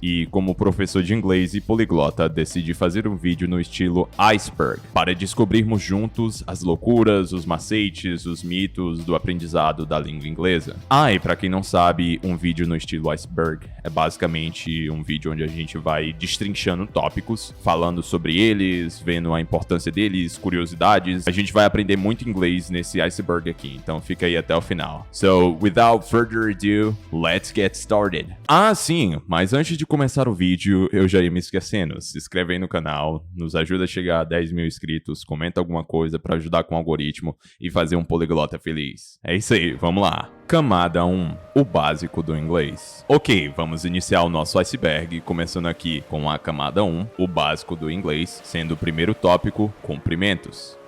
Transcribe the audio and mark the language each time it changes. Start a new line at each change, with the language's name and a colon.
Portuguese: E como professor de inglês e poliglota, decidi fazer um vídeo no estilo iceberg, para descobrirmos juntos as loucuras, os macetes, os mitos do aprendizado da língua inglesa. E para quem não sabe, um vídeo no estilo iceberg é basicamente um vídeo onde a gente vai destrinchando tópicos, falando sobre eles, vendo a importância deles, curiosidades. A gente vai aprender muito inglês nesse iceberg aqui, então fica aí até o final.
English: So, without further ado, let's get started.
Portuguese: Sim, mas antes de começar o vídeo, eu já ia me esquecendo. Se inscreve aí no canal, nos ajuda a chegar a 10 mil inscritos, comenta alguma coisa pra ajudar com o algoritmo e fazer um poliglota feliz. É isso aí, vamos lá. Camada 1, o básico do inglês. Ok, vamos iniciar o nosso iceberg, começando aqui com a camada 1, o básico do inglês, sendo o primeiro tópico, cumprimentos.